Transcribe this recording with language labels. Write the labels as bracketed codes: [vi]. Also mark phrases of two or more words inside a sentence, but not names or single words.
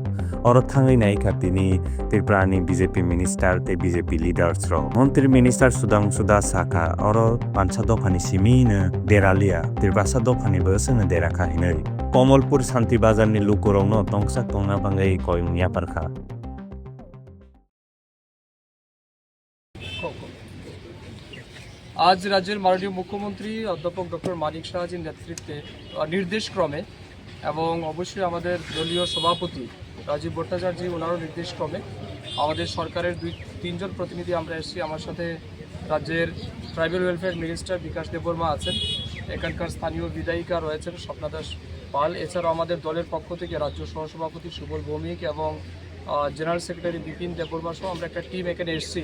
[trp] Oro thangai naikha tini Tripurani BJP minister tei BJP leaders rok. Montri minister Sudhanshu Das Sakha oro pansa dofani simino deralia Tripura dofani bo sengno derakha hinui. Komolpur Shanti Bazar ni lukurokno tongsak tongna bangai koyung yaparkha. [bn] আজ রাজ্য মাননীয় মুখ্যমন্ত্রী অধ্যাপক ডক্টর मानिक साहाजीর নেতৃত্বে নির্দেশক্রমে এবং অবশ্যই আমাদের দলীয় সভাপতি রাজীব ভট্টাচার্য ওনারও নির্দেশক্রমে আমাদের সরকারের 2-3 জন প্রতিনিধি আমরা এসেছি। আমার সাথে রাজ্যের [en] tribal welfare minister [bn] বিকাশ দেববর্মা আছেন, এখানকার স্থানীয় বিধায়িকা রয়েছেন স্বপ্না দাস পাল, এছাড়াও আমাদের দলের পক্ষ থেকে রাজ্য সহসভাপতি সুবল ভৌমিক এবং [en] general secretary [bn] বিপিন দেববর্মা সহ আমরা একটা টিম এখানে এসেছি।